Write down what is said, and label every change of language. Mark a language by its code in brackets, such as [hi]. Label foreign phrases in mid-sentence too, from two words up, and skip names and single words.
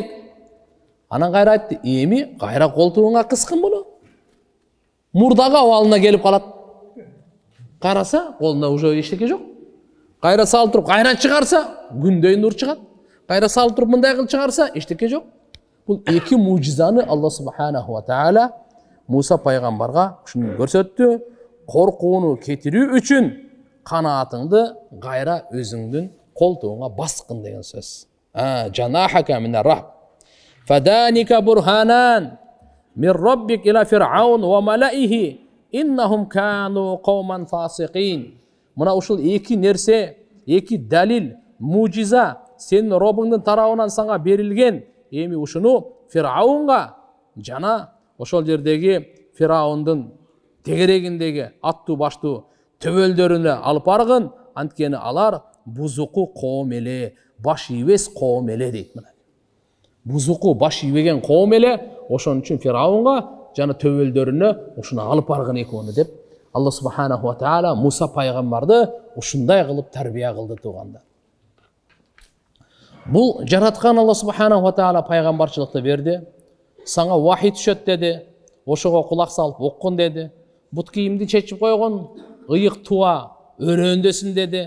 [ky] Анан кайра айтты, эми кайра колтуңа кыскын боло. Мурдагы абалына келип калат. Караса, колунда уже эчтеке жок. Кайра салып туруп, кайра чыгарса, күндөй нур чыгат. Кайра салып туруп, мындай кылып чыгарса, эчтеке жок. Бул эки мужизаны Алла [ar] سبحانه وتعالى [ky] Муса пайгамбарга ушуну көрсөттү. Коркууну кетирүү үчүн канаатыңды кайра өзүңдүн колтуңа баскын деген сөз. [ar] جناحك من الرهب فذانك برهانان من ربك إلى فرعون وملئه إنهم كانوا قوما فاسقين. [ky] Мына ушул эки нерсе, эки далил, мужиза сенин Робуңдун тарабынан сага берилген. Эми ушуну Фир'аунга жана ошол жердеги Фир'аундун тегерегиндеги аттуу баштуу төбөлдөрүнө алып баргын. Анткени алар бузуку коом эле, баш ийбес коом эле дейт. Бузуку баш ийбеген коом эле, ошон үчүн Фир'аунга жана төбөлдөрүнө ушуну алып баргын экөөнү деп Алла [ar] سبحانه وتعالى [ky] Муса пайгамбарды ушундай кылып тарбия кылды туугандар. Бул жараткан Алла [ar] سبحانه وتعالى [ky] пайгамбарчылыкты берди. Саңа вахий түшөт деди. Ошого кулак салып оккун деди. Бут кийимди чечип койгон, ыйык туа өрөөндөсүн деди.